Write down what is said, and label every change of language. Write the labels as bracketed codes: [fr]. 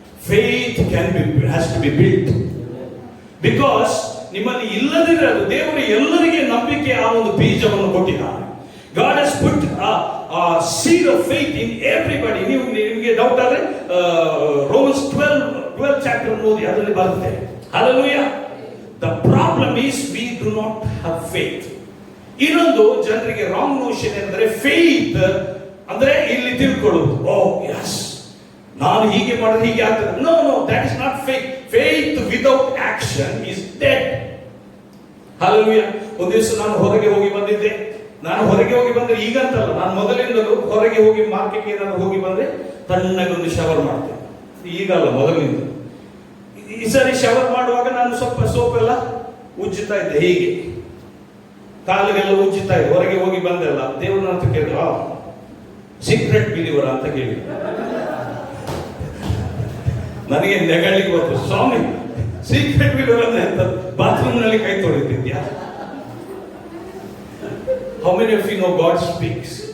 [en] Faith has to be built. [kn] Because ನಿಮ್ಮಲ್ಲಿ ಇಲ್ಲದಿದ್ರೆ ಅದು ದೇವರು ಎಲ್ಲರಿಗೆ ನಂಬಿಕೆ ಆ ಒಂದು ಬೀಜವನ್ನು ಕೊಟ್ಟಿದ್ದಾನೆ. [en] God has put a seed of faith in everybody. [kn] ನಿಮಗೆ ಡೌಟ್ ಆದ್ರೆ Romans 12 chapter ಓದಿ, ಅದರಲ್ಲಿ ಬರುತ್ತೆ. [en] Hallelujah. The problem is we do not have faith. [kn] ಇನ್ನೊಂದು ಜನರಿಗೆ ರಾಂಗ್ ನೋಷನ್ ಎಂದರೆ ಫೇತ್ ಅಂದ್ರೆ ಇಲ್ಲಿ ತಿಳ್ಕೊಳ್ಳೋದು, ಓ ಯಸ್ ನಾನು ಹೀಗೆ ಮಾಡಿದ್ರೆ ಹೀಗೆ ಆಗ್ತದೆ. [en] No, that is not faith. Faith without action is dead. Hallelujah. [kn] ಒಂದು ದಿವಸ ನಾನು ಹೊರಗೆ ಹೋಗಿ ಬಂದಿದ್ದೆ. ನಾನು ಹೊರಗೆ ಹೋಗಿ ಬಂದ್ರೆ ಈಗಂತಲ್ಲ, ನಾನು ಮೊದಲಿಂದಲೂ ಹೊರಗೆ ಹೋಗಿ ಮಾರ್ಕೆಟ್ಗೆ ಏನಾದ್ರು ಹೋಗಿ ಬಂದ್ರೆ ತಣ್ಣಗೊಂದು ಶವರ್ ಮಾಡ್ತೇನೆ. ಈಗಲ್ಲ, ಮೊದಲಿಂದ. ಈ ಸರಿ ಶವರ್ ಮಾಡುವಾಗ ನಾನು ಸ್ವಲ್ಪ ಸೋಪ್ ಎಲ್ಲ ಉಜ್ಜುತ್ತಾ ಇದ್ದೆ, ಹೀಗೆ ಕಾಲಿಗೆಲ್ಲ ಉಜ್ಜುತ್ತಾ ಇದ್ದೆ. ಹೊರಗೆ ಹೋಗಿ ಬಂದೆಲ್ಲ ದೇವ್ರನ್ನ ಅಂತ ಕೇಳಿದ್ರು, ಸೀಕ್ರೆಟ್ ಬಿಲೀವರ್ ಅಂತ ಕೇಳಿ ನನಗೆ ನೆಗಳಿಗೆ ಬಂತು. ಸ್ವಾಮಿ, ಸೀಕ್ರೆಟ್ ಬಿಲೀವರ್ ಅಂದ್ರೆ ಅಂತ ಬಾತ್ರೂಮ್ ನಲ್ಲಿ ಕೈ ತೊಳಿತಿದ್ಯಾ? [en] How many of you know God speaks?